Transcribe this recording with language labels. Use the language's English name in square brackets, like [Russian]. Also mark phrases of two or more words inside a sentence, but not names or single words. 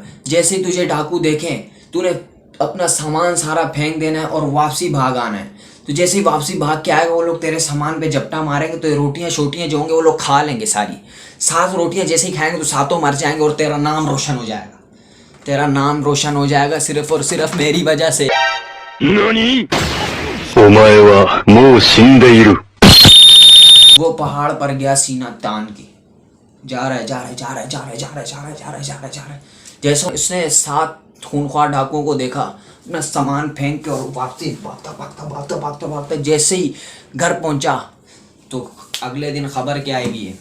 [Hindi] जैसे ही तुझे डाकू देखें, तूने अपना सामान सारा फेंक देना है और वापसी भाग आना है। तो जैसे ही वापसी भाग के आएगा, वो लोग तेरे सामान पे झपटा मारेंगे, तो ये रोटियां शोटियां जो होंगे वो लोग खा लेंगे सारी। 7 रोटियां जैसे ही खाएंगे तो 7 मर जाएंगे और तेरा नाम रोशन हो जाएगा। तेरा नाम रोशन हो जाएगा सिर्फ और सिर्फ मेरी वजह से। नानी? [Japanese] お前はもう死んでいる。 [Hindi] वो पहाड़ पर गया सीना तान के, जा रहा है जा रहा है जा रहा है जा रहा है जा रहा है जा रहा है जा रहा है जा रहा है जा रहा है। जैसे उसने 7 खूनख्वार डाकुओं को देखा, अपना सामान फेंक के और वापसी भागता भागता भागता भागता भागता जैसे ही घर पहुंचा, तो अगले दिन खबर क्या आई हुई है?